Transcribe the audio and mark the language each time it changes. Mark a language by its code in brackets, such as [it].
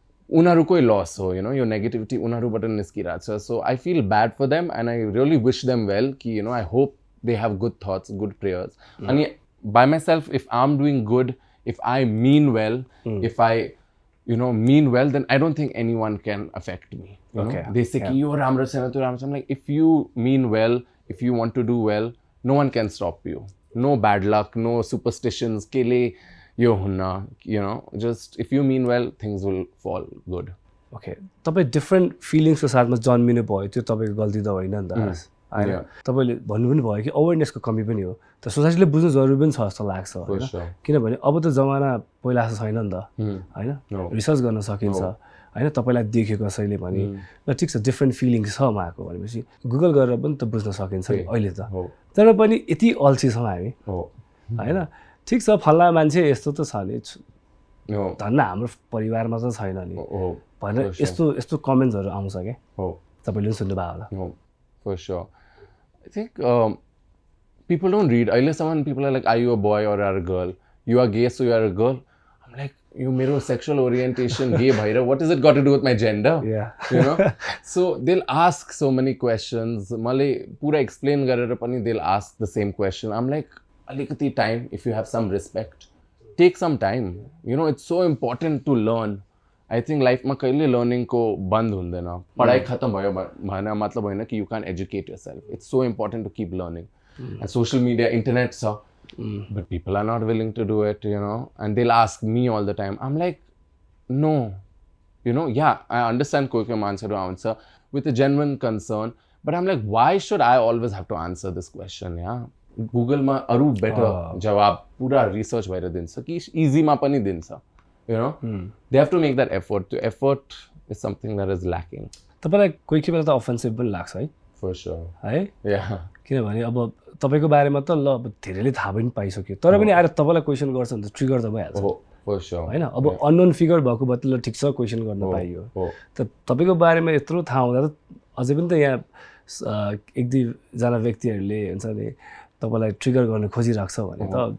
[ne] उनीहरूकै लस हो [en] you know [ne] यो नेगेटिभिटी उनीहरूबाट निस्किरहेछ [en] So I feel bad for them and I really wish them well कि you know I hope they have good thoughts good prayers अनि by myself if I am doing good if I mean well, if I, you know, mean well, then I don't think anyone can affect me. You know? They say, "You [ne] ramra chena, tu ramra." [en] I'm like, if you mean well, if you want to do well, no one can stop you. No bad luck, no superstitions. [ne] Kele, yo hunna, [en] you know. Just if you mean well, things will fall good. Okay. [ne] तपाईं different feelings को साथमा जन्मिनु भयो त्यो तपाईको गल्ती त होइन नि त हैन तपाईले भन्नु पनि भयो कि अवेरनेसको कमी पनि हो त सोसाइटीले बुझ्नु जरुरी पनि छ जस्तो लाग्छ हैन किनभने अब त जमाना पहिला जस्तो छैन नि त हैन रिसर्च गर्न सकिन्छ हैन तपाईलाई देखेको कसैले भने ल ठिक छ डिफरेन्ट फिलिङ्स छ उहाँको भनेपछि गुगल गरेर पनि त बुझ्न सकिन्छ नि अहिले त तर पनि यति अल्छी छौँ हामी हैन ठिक छ फल्ला मान्छे यस्तो त छ नि धन्न हाम्रो परिवारमा त छैन नि भनेर यस्तो कमेन्ट्सहरू आउँछ के तपाईले पनि सुन्नु भयो होला [en] For sure. I think people don't read. Some people are like, are you a boy or are a girl? You are gay, so you are a girl. I'm like, you [ne] mero sexual orientation, gay bhaira. [en] What has it got to do with my gender? Yeah. You know? So they'll ask so many questions. [ne] Malay pura explain garera pani [en] they'll ask the same question. I'm like, [ne] alikati time, [en] if you have some respect, take some time. You know, it's so important to learn. I think [ne] लाइफमा कहिले लर्निङको बन्द हुँदैन पढाइ खत्तम भयो भने मतलब होइन कि [en] you can educate yourself it's so important to keep learning and social media internet छ but people are not willing to do it you know and they ask me all the time um like no you know yeah I understand [ne] कोही कोही मान्छेहरू आउँछ [en] with a genuine concern but um like why should I always have to answer this question yeah [ne] गुगलमा अरू better जवाब पुरा research भएर दिन्छ कि इजीमा पनि दिन्छ [en] You know, they have to make that effort. The effort is something that is lacking. [ne] तपाईलाई कोही बेला त अफेन्सिभ पनि लाग्छ है [en] For sure. [ne] है [en] Yeah. [ne] किनभने अब तपाईको बारेमा त ल अब धेरैले थाहा पनि पाइसक्यो तर पनि आएर तपाईलाई क्वेसन गर्छ भने त ट्रिगर त भइहाल्छ [en] For sure. [ne] हैन अब अननोन फिगर भएको भए ल ठिक छ क्वेसन गर्न पाइयो त तपाईको बारेमा यत्रो थाहा हुँदा त अझै पनि त यहाँ एक दुई जना व्यक्तिहरूले हुन्छ नि तपाईलाई ट्रिगर गर्न खोजिराख्छ भने त